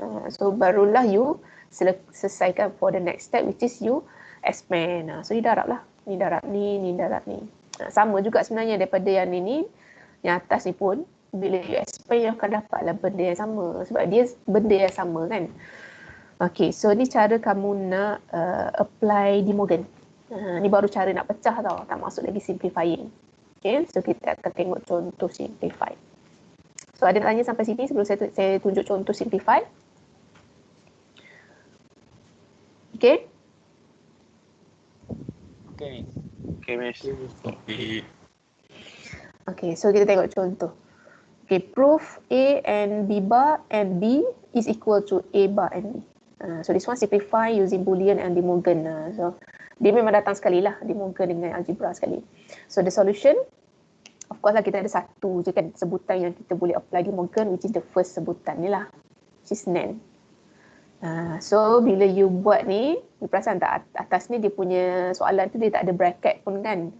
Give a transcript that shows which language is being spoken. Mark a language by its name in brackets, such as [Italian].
[English] So [Malay] barulah [English] you [Malay] selesaikan [English] for the next step, which is you expand. [Malay] So you darab lah. Ni darab ni, ni darab ni. Sama juga sebenarnya daripada yang ni, yang atas ni pun. Bila you expand, you akan dapatlah benda yang sama. Sebab dia benda yang sama kan. Okay, so ni cara kamu nak apply De Morgan. Ni baru cara nak pecah tau. Tak masuk lagi simplifying. Okay, so kita akan tengok contoh simplify. So ada nak tanya sampai sini sebelum saya tunjuk contoh simplify? Okay? Okay. Okay, Miss. Okay, so kita tengok contoh. [English] Okay, proof A and B bar and B is equal to A bar and B. So this one simplify using Boolean and De Morgan. [Malay] So dia memang datang sekali lah, De Morgan dengan algebra sekali. [English] So the solution, of course [Malay] lah kita ada satu je kan sebutan yang kita boleh apply De Morgan, [English] which is the first [Malay] sebutan ni lah, which is NAND. So bila you buat ni, you perasan tak atas ni dia punya soalan tu dia tak ada bracket pun kan.